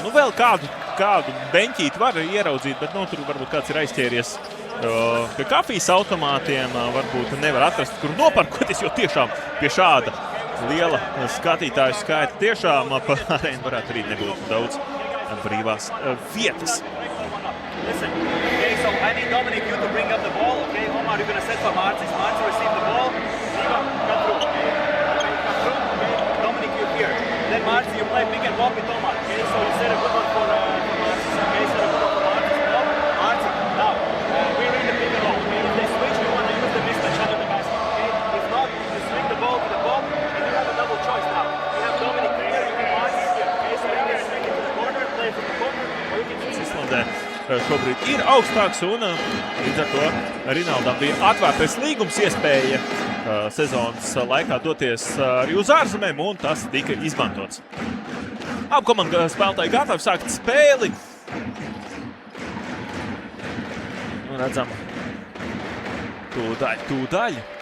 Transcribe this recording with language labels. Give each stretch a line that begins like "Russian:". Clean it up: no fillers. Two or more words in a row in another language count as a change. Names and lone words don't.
Latvian: Nu, vēl kādu beņķīti var ieraudzīt, bet tur varbūt kāds ir aizķēries pie kafijas automātiem. Varbūt nevar atrast, kur noparkoties, jo tiešām pie šāda liela skatītāju skaita tiešām pa arēnu varētu arī nebūt daudz brīvās vietas.
English: Listen, okay, so I need Dominic you to bring up the ball, okay? Omar, you're going to set for Marcis. Marcis receive the ball. Siva, cut through, okay? Cut through, okay? Dominic, you're here. Then Marcis, you play pick and pop with Omar, okay? So you set a good one for Marcis, okay? Set a good one for Marcis. No, Marcis, now, we're in the pick and roll, okay? If they switch, you want to use the mismatch under the basket, okay? If not, you swing the ball to the pop, and you have a double choice now. You have Dominic here, you have Marcis here, okay? So you can swing it to the corner, play from the corner, or you can use
Latvian: Islandē šobrīd ir augstāks, un līdz ar to Rinaldam bija atvērtais līgums, iespēja sezonas laikā doties arī uz ārzemēm, un tas tika izmantots. Abu komandu spēlētāji gatavi sākt spēli. Redzam, tūdaļ.